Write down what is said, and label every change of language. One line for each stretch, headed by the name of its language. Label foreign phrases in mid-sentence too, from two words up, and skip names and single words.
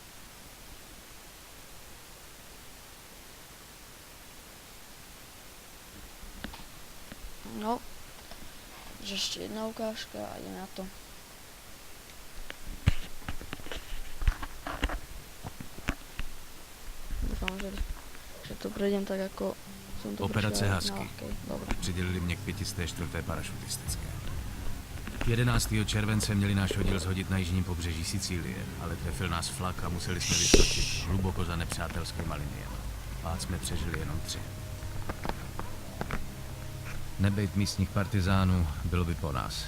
Slovak: No, že ešte jedna ukážka a ide na to. Dúfam, že to prejdem tak, ako som to
Czech: Operace
Slovak: prešiel
Czech: Husky.
Slovak: na ľahkej. Dobre.
Czech: Přidělili mě k 504. parašutistické. 11. července měli náš oddíl zhodit na jižním pobřeží Sicílie, ale trefil nás flak a museli jsme vyskočit hluboko za nepřátelskýma liniemi. Pát jsme přežili jenom 3. Nebejt místních partizánů, bylo by po nás.